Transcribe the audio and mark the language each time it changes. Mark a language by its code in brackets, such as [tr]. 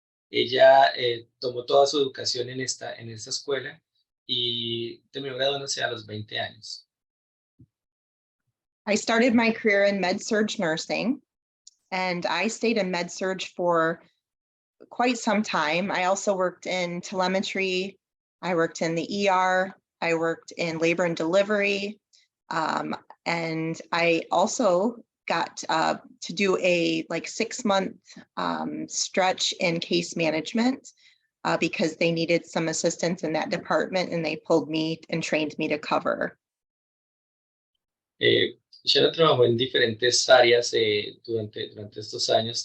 [es] Ella tomó toda su educación en esta escuela y terminó graduándose a los 20 años. [en] I started my career in med-surg nursing, and I stayed in med-surg for quite some time. I also worked in telemetry. I worked in the ER. I worked in labor and delivery. And I also got to do a 6-month stretch in case management because they needed some assistance in that department, and they pulled me and trained me to cover. [es] Shannon trabajó en diferentes áreas durante estos años.